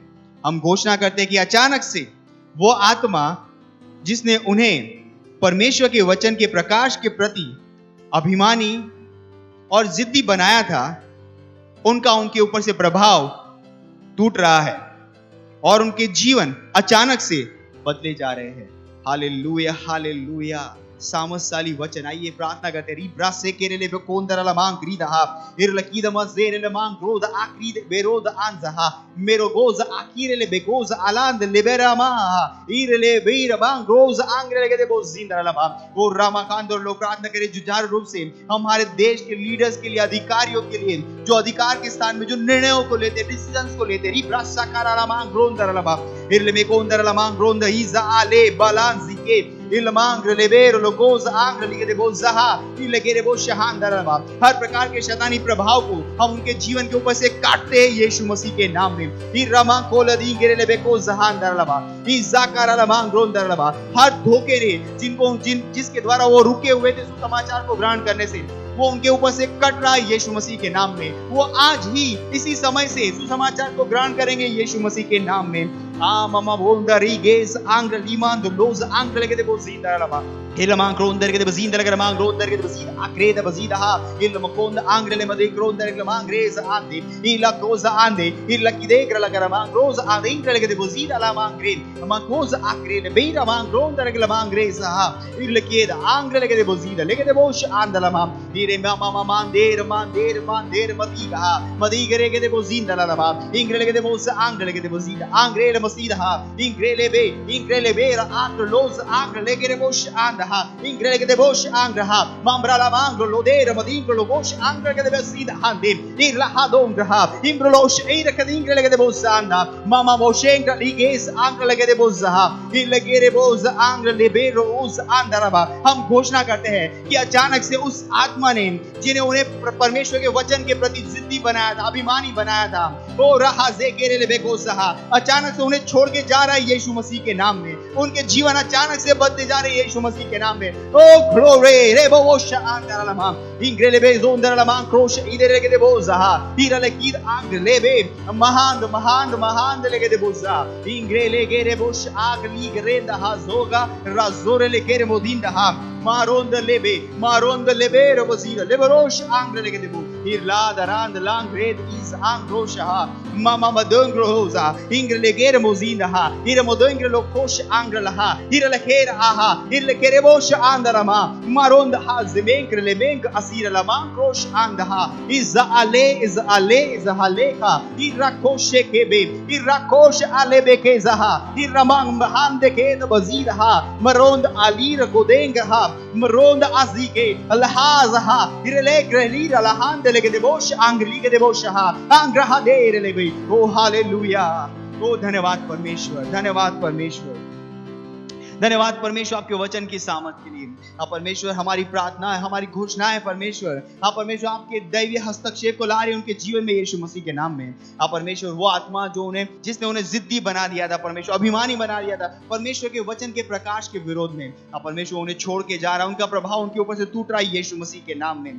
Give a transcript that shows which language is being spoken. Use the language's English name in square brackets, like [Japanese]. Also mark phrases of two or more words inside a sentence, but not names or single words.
[Hindi] हम घोषणा करते हैं कि अचानक से वो आत्मा जिसने उन्हें परमेश्वर के वचन के प्रकाश के प्रति अभिमानी और जिद्दी बनाया था, उनका उनके ऊपर से प्रभाव टूट रहा है और उनके जीवन अचानक से बदले जा रहे हैं। हालेलुया हालेलुया। सामर्थशाली वचन, आइए प्रार्थना करते हैं। रिब्रा से केरेले बेकोंदरला मांग ग्रीदहा इरलकीद मजेरेले मांग रोद आक्रीद बेरोद आंजहा मेरो गोज आकीरेले बेगोज आलांद लिबेरामा इरले बीर मांग रोज आंग्रेले के बोज जिंदरला मा वो रामाकांत और लोग प्रार्थना करें जुझारू रूप से हमारे देश के लीडर्स के लिए, अधिकारियों के लिए, जो अधिकार के स्थान में जो निर्णयों को लेते, डिसीजंस को लेते। रिब्रा साकाराला मांग रोंदरला मा इरले मेकोंदरला मांग रोंद हिजा आले बालांजी के इलमांग लेबेर लोगोज आंग लिगे बोजहा इलगेरे बो शहांदरवा। हर प्रकार के शैतानी प्रभाव को हम उनके जीवन के ऊपर से काटते हैं यीशु मसीह के नाम में। इरमा कोलदी गेरे लेबे को जहांदरवा इजाकारा मांग रोंदरवा। हर धोखे ने जिसके द्वारा वो रुके हुए थे सुसमाचार को ग्रहण करने से, वो उनके ऊपर से कट रहा है यीशु मसीह के नाम में। वो आज ही इसी समय से सुसमाचार को ग्रहण करेंगे यीशु मसीह के नाम में। मामा बोंदा रीगेस आंग लीमान दो लोज आंग लगे दे बोजीदा लबा इलमांग क्रोंदर के दे बजींदा लगे मांग रोंदर के दे बजीदा आक्रेदा बजीदा हा इलमकोंद आंग ले मदे क्रोंदर के मांग रेज आंदे इला कोज आंदे इला किदे ग्र लगे मांग रोज आंदे इंग लगे दे बजीदा ला मांग ग्रेन मांग कोज आक्रे ने बेरा मांग रोंदर के मांग रेज हा इला केदा आंग लगे दे बजीदा लगे दे बोश आंदला मां दीरे मामा मांदेर मदीगा मदीगरे के दे बोजीदा ला मा इंग लगे दे बोस आंग लगे दे बजीदा आंग रे मसीदा इंग्रेले बे आंग लोज आंग लेगे रे बोश आंदा angraha ingrele de bosh angraha mambrala mangro lodera madingro lobosh angra de besida handim irlahadongraha imbrolosh eira ingrele de bosanda mama moshengra liges angra lege de bozaha illegere boz angra lebero us andaraba हम घोषणा करते हैं कि अचानक से उस आत्मा ने जिन्हें उन्हें परमेश्वर के वचन के प्रति जिद्दी बनाया था, अभिमानी बनाया था, ओ रहा ज़ेकेरे लेबेकोसहा, अचानक से उन्हें छोड़ के जा रहा है यीशु मसीह के नाम में। उनके जीवन अचानक से बदले जा रहे हैं यीशु मसीह के नाम में। ओ ग्लोरी रेबोशा अंदरलमा इंग्रेलेबे जोंदरलमा क्रोश इदेरेगे देबोजहा इरलेकीद आंग्रेलेबे महान महान महान लेगे देबोजा इंग्रेलेगे रेबोश आगली ग्रेंदा हाजोगा राजोरेले केरे मोदिंदा मारोंद लेबे रबोजीरा लेबरोश आंग्रेलेगे देबो irlada rand lang red is angrosha mama madongroza ingrelegere mozinda ira modongre lokosh angralaha ira lekera aha ira lekere bosh andarama maronda ha zemenkre lemenk asira la mankrosh andaha is haleka irakoshe kebe irakosh alebeke zaha iramang bahande ke baziraha maronda alira godenga maronda azike alhazaha ira lekre lira lahande लेके देवोश आंग्रली के देवोशहा आंग्रहा दे ले भाई ओ हालेलुया ओ धन्यवाद परमेश्वर धन्यवाद परमेश्वर धन्यवाद परमेश्वर आपके वचन की सामर्थ के लिए। आप परमेश्वर हमारी प्रार्थना है, हमारी घोषणा है परमेश्वर। आप परमेश्वर आपके दैवीय हस्तक्षेप को ला रहे हैं उनके जीवन में यीशु मसीह के नाम में। आप परमेश्वर वो आत्मा जो उन्हें जिसने उन्हें जिद्दी बना दिया था परमेश्वर, अभिमानी बना दिया था परमेश्वर के वचन के प्रकाश के विरोध में, आप परमेश्वर उन्हें छोड़ के जा रहा है, उनका प्रभाव उनके ऊपर से टूट रहा है यीशु मसीह के नाम में।